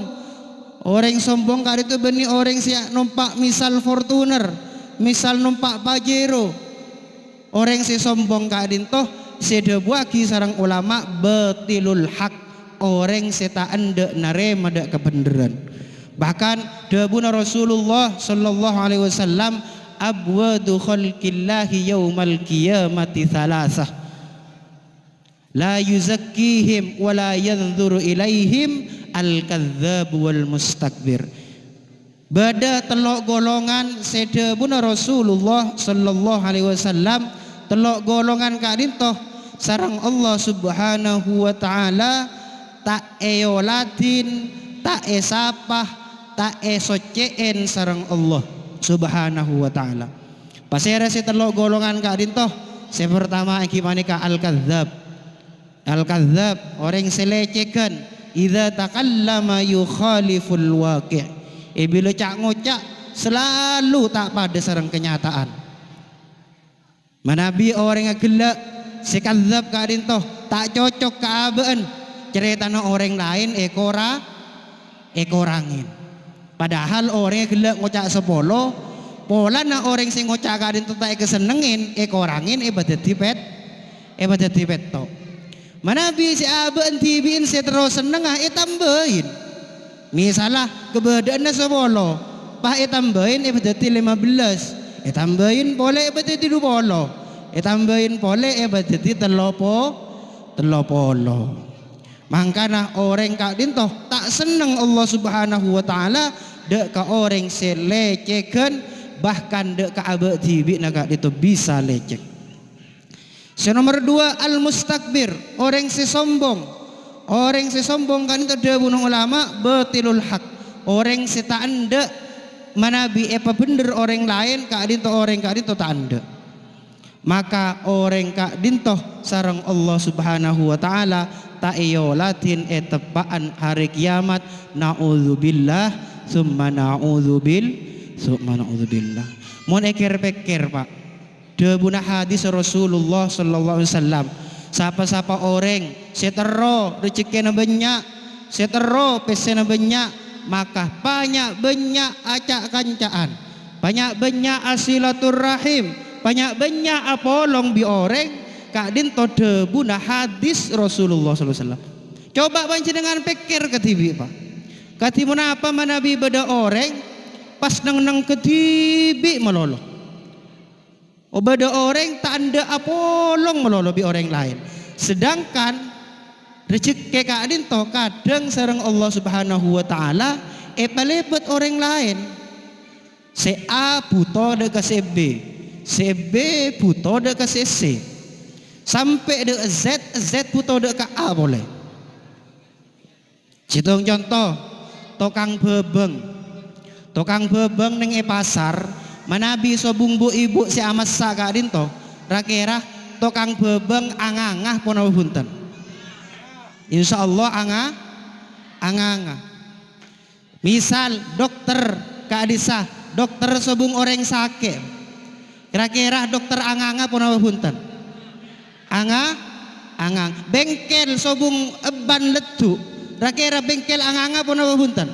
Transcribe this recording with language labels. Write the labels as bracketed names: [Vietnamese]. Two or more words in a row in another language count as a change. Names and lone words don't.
[Madurese] Orang sombong Kak Dintoh beni orang se numpak misal Fortuner, misal numpak Pajero. Orang se sombong Kak Dintoh sedebuaki sareng ulama betilul hak, orang se tak ende narema dak kebenaran. Bahkan debuna [Arabic] رسول الله صلى الله عليه وسلم أبغض خلق الله يوم القيامة ثلاثة لا يزكيهم ولا ينظر إليهم الكذاب والمستكبر. [Madurese] Bada telok golongan sedebuna [Arabic] رسول الله صلى الله عليه وسلم, [Madurese] telok golongan Kak Dintoh sareng Allah [Arabic] سبحانه وتعالى [Madurese] tak eolatin, tak esapah, tak esoceen sareng Allah [Arabic] سبحانه وتعالى. [Madurese] Pasere si telok golongan Kak Dintoh. Si pertama gimana Kak al-kadzdzab. [Arabic] Al-kadzdzab [Madurese] orang selecehkan, [Arabic] إذا تكلم يخالف الواقع'. [Madurese] Bila cak ngocak selalu tak pada sareng kenyataan. Manabi orang gelak si kadzdzab Kak Dintoh tak cocok keabaan ceritana orang lain ekorangin. Padahal orang yang gelak ngocak sepolo, pola na orang sing ngocak Kak Dintoh tak kesenengin, korangin dadi pet to. Manabi si abang tibiin si terus seneng tambahin. Misalah kebedaannya sepolo, pah tambahin dadi 15, tambahin boleh dadi 20, tambahin boleh dadi telopolo. Mangkana orang Kak Dintoh tak seneng Allah [Arabic] سبحانه وتعالى [Madurese] dek ka orang selecehkan, bahkan dek ka abad tibi na Kak Dintoh bisa lecek. Nomor 2 al-mustakbir, orang sesombong. Orang sesombong Kak Dintoh debunung ulama betilul hak, orang tak anda manabi apa bener orang lain Kak Dintoh orang Kak Dintoh tak anda. Maka orang Kak Dintoh sareng Allah [Arabic] سبحانه وتعالى [Madurese] tak iolatin tepaan hari kiamat. [Arabic] نعوذ بالله ثم نعوذ بالله. [Madurese] Mun ekir-pekir Pak, debuna hadis [Arabic] رسول الله صلى الله عليه وسلم, [Madurese] sapa-sapa orang setero rezekina banyak, setero pesena banyak, maka banyak acak kancaan, banyak asilaturrahim, banyak apolong bi orang Kak Dintoh debuna hadis [Arabic] رسول الله صلى الله عليه وسلم. [Madurese] Coba panjenengan pikir ketibi Pak. Katimun apa manabi beda orang pas nang ketibi melolo. Beda orang tak anda apolong melolo bi orang lain. Sedangkan rezeki Kak Dintoh kadang sareng Allah [Arabic] سبحانه وتعالى [Madurese] palepet orang lain. Se A buto de ke se B, se B buto de ke se C, sampai de Z buto de ke A boleh. Citung contoh tukang bebeng neng pasar manabi sobung bu ibu si amat sa Kak Dintoh rakira tukang bebeng angangah pun punten. Insyaallah angangah. Misal dokter Kak Adisa, dokter sobung orang sakit, kira-kira dokter angangah pun punten. Angang bengkel sobung ban letu, kira-kira bengkel angangah pun punten.